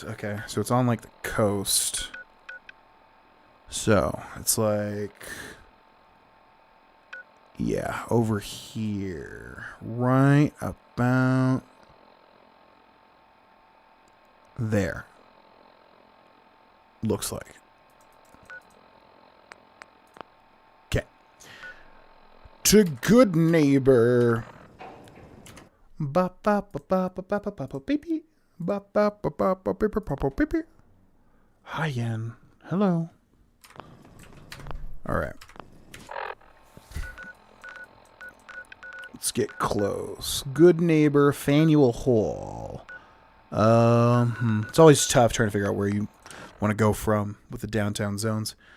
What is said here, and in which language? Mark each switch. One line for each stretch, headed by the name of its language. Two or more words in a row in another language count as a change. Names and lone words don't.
English: Okay, so it's on like the coast. So it's like, yeah, over here, right about there. Looks like. Okay. To good neighbor. Ba ba ba ba ba ba ba ba ba baby. Ba ba ba ba ba ba ba ba baby. Hi, Yen. Hello. All right. Let's get close. Good neighbor, Faneuil Hall. It's always tough trying to figure out where you want to go from with the downtown zones.